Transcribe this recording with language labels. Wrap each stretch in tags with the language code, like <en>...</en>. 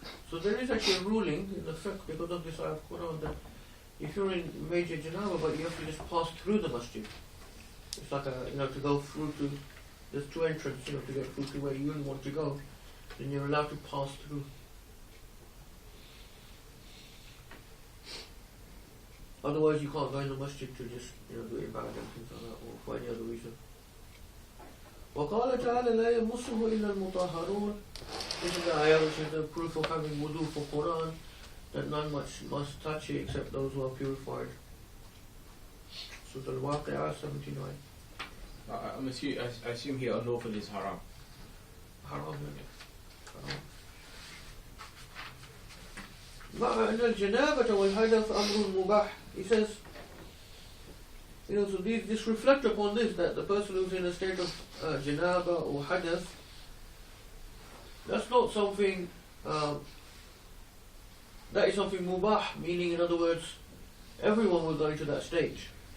<en>So there is actually a ruling in the fiqh because of this ayah of Quran that if you're in major janaba but you have to just pass through the masjid, it's like to go through to, there's two entrances, to get through to where you wouldn't want to go, then you're allowed to pass through. Otherwise you can't go in the masjid to just do ibadah and things like that, or for any other reason.</en> <ar>وقال تعالى لا يمسه إلا المطهرون.</ar> <en>This is the ayah which is the proof of having wudu for Quran, that none must touch it except those who are purified. Surah Al-Waqi'ah 79. I assume here unlawful is haram. Haram.</en> <ar>مع أن الجنابة والحدث أمر مباح.</ar> <en>He says, so this reflect upon this, that the person who's in a state of janaba or hadath, that's not something, that is something mubah, meaning in other words, everyone will go into that stage.</en>